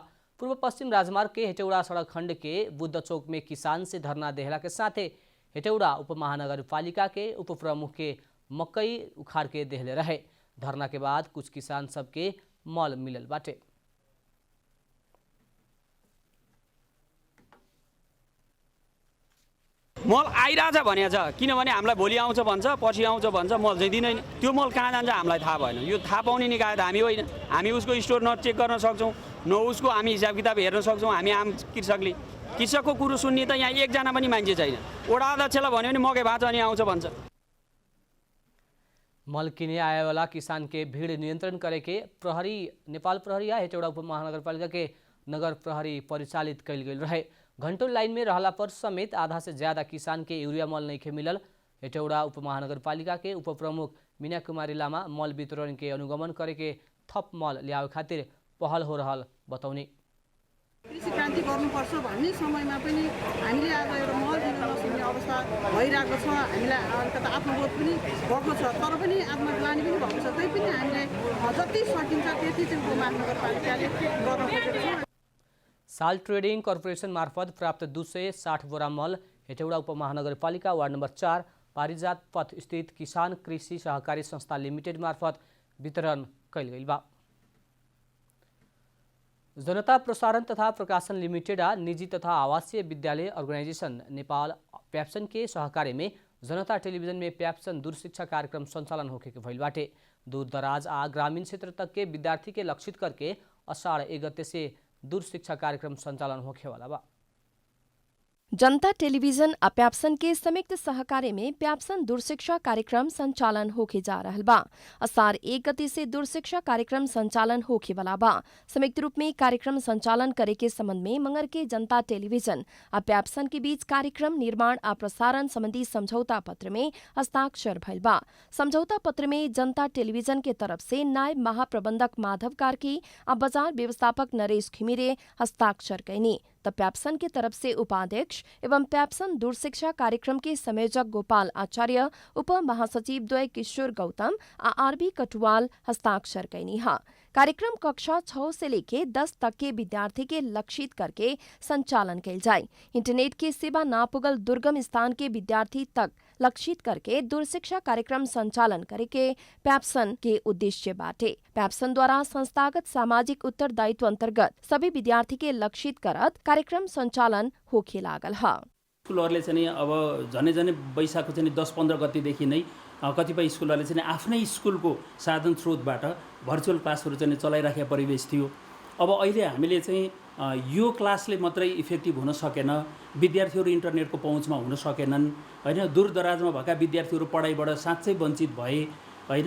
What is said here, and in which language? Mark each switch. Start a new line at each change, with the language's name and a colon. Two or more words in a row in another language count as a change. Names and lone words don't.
Bhojpuri: पूर्व पश्चिम राजमार्ग के हेटौड़ा सड़क खंड के बुद्ध चौक में किसान से धरना देहला के साथे हेटौड़ा उप महानगरपालिका के उप प्रमुख के मकई उखाड़ के देहले रहे। धरना के बाद कुछ किसान सबके मल मिलल बाटे।
Nepali: मल आइरहेछ भने छ, किनभने हामीलाई भोलि आउँछ भन्छ, पछि आउँछ भन्छ, मल चाहिँ दिँदैन। त्यो मल कहाँ जान्छ हामीलाई थाहा भएन। यो थाहा पाउने निकाय त हामी होइन। हामी उसको स्टोर न चेक गर्न सक्छौँ, न उसको हामी हिसाब किताब हेर्न सक्छौँ। हामी आम कृषकले कृषकको कुरो सुन्ने त यहाँ एकजना पनि मान्छे छैन। वडा अध्यक्षलाई भन्यो भने मकै भाँच अनि आउँछ भन्छ।
Bhojpuri: मल किने आए वाला किसान के भीड़ नियंत्रण करे के प्रहरी नेपाल प्रहरी या हेटौड़ा उप महानगरपालिका के नगर प्रहरी परिचालित कैल गई रहे। घंटों लाइन में रहला पर समेत आधा से ज्यादा किसान के यूरिया मल नहीं खे मिलल। हेटौड़ा उप महानगरपालिका के उप प्रमुख मीना कुमारी लामा मल वितरण के अनुगमन करे के थप मल ल्यावे खातिर पहल हो रहल बताउने।
Nepali: कृषि क्रान्ति गर्नुपर्छ भन्ने समयमा पनि हामीले आज एउटा मल दिन नसक्ने अवस्था भइरहेको छ। हामीलाई अलिकति आत्मबोध पनि भएको छ, तर पनि आत्मग्लानी पनि भएको छ। त्यही पनि हामीले जति सकिन्छ त्यति चाहिँ महानगरपालिकाले गर्न खोजेको छ।
Bhojpuri: साल ट्रेडिङ कर्पोरेसन मार्फत प्राप्त 260 बोरा मल हेटौड़ा उप महानगरपालिका वार्ड नंबर 4 पारिजात पथ स्थित किसान कृषि सहकारी संस्था लिमिटेड मार्फत वितरण कैल गइल बा। जनता प्रसारण तथा प्रकाशन लिमिटेड निजी तथा आवासीय विद्यालय अर्गेनाइजेशन नेपाल प्याप्सन के सहकार्य में जनता टेलीविजन में प्याप्सन दूर शिक्षा कार्यक्रम संचालन होके के भइल बाटे। दूर दराज आ ग्रामीण क्षेत्र तक के विद्यार्थी के लक्षित करके अषाढ़ 1 गते से दूर शिक्षा कार्यक्रम संचालन होखे वाला बा। जनता टेलीविजन आ प्याप्सन के संयुक्त सहकार्य में प्याप्सन दूरशिक्षा कार्यक्रम संचालन होके जा रहल बा। अषाढ़ 1 गते से दूरशिक्षा कार्यक्रम संचालन होके वाला बा। संयुक्त रूप में कार्यक्रम संचालन करे के संबंध में मंगर के जनता टेलीविजन आ प्याप्सन के बीच कार्यक्रम निर्माण आ प्रसारण संबंधी समझौता पत्र में हस्ताक्षर भइल बा। समझौता पत्र में जनता टेलीविजन के तरफ से नायब महाप्रबंधक माधव कार्की आ बाजार व्यवस्थापक नरेश घिमिरे हस्ताक्षर कैनी त प्याप्सन के तरफ से उपाध्यक्ष एवं प्याप्सन दूरशिक्षा कार्यक्रम के संयोजक गोपाल आचार्य, उप महासचिव द्वय किशोर गौतम आ आरबी कटुवाल हस्ताक्षर कैनी हा। कार्यक्रम कक्षा 6 से लेके 10 तक के विद्यार्थी के लक्षित करके संचालन कैल जाए। इंटरनेट के सेवा ना पुगल दुर्गम स्थान के विद्यार्थी तक लक्षित करके दूरशिक्षा कार्यक्रम संचालन करे के प्याप्सन के उद्देश्य बाटे। प्याप्सन द्वारा संस्थागत सामाजिक उत्तरदायित्व अंतर्गत सभी विद्यार्थी के लक्षित करत कार्यक्रम संचालन होखे लागल ह।
Nepali: स्कुलहरूले चाहिँ अब झनै वैशाखको चाहिँ 10-15 गतेदेखि नै कतिपय स्कुलहरूले चाहिँ आफ्नै स्कुलको साधन स्रोतबाट भर्चुअल क्लासहरू चाहिँ चलाइराखेको परिवेश थियो। अब अहिले हामीले चाहिँ यो क्लासले मात्रै इफेक्टिभ हुन सकेन, विद्यार्थीहरू इन्टरनेटको पहुँचमा हुन सकेनन् हैन, दूरदराजमा भएका विद्यार्थीहरू पढाइबाट साँच्चै वञ्चित भए हैन।